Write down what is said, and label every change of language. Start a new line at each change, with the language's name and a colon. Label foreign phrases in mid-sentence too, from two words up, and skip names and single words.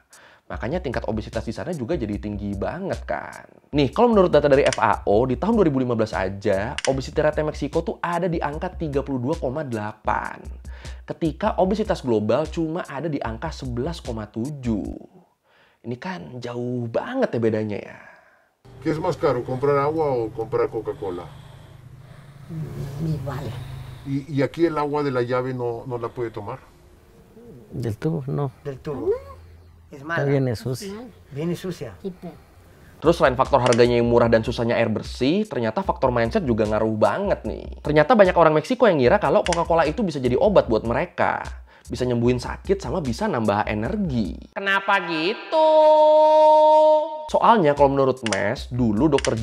Indonesian: Makanya tingkat obesitas di sana juga jadi tinggi banget kan. Nih, kalau menurut data dari FAO, di tahun 2015 aja,
English: obesity rate
Indonesian: Meksiko tuh ada di angka 32,8. Ketika obesitas global cuma ada di angka 11,7. Ini kan jauh banget ya bedanya ya.
Spanish: ¿Qué es más caro, comprar agua o comprar Coca-Cola? Igual. ¿Y aquí el agua de la llave no la puede tomar? Del tubo, no. Del tubo. Es mala. Viene sucia. Viene sucia.
Indonesian: Terus selain faktor harganya yang murah dan susahnya air bersih, ternyata faktor mindset juga ngaruh banget nih. Ternyata banyak orang Meksiko yang ngira kalau Coca-Cola itu bisa jadi obat buat mereka. Bisa nyembuhin sakit sama bisa nambah energi. Kenapa gitu? Soalnya kalau menurut Mes, dulu Dr.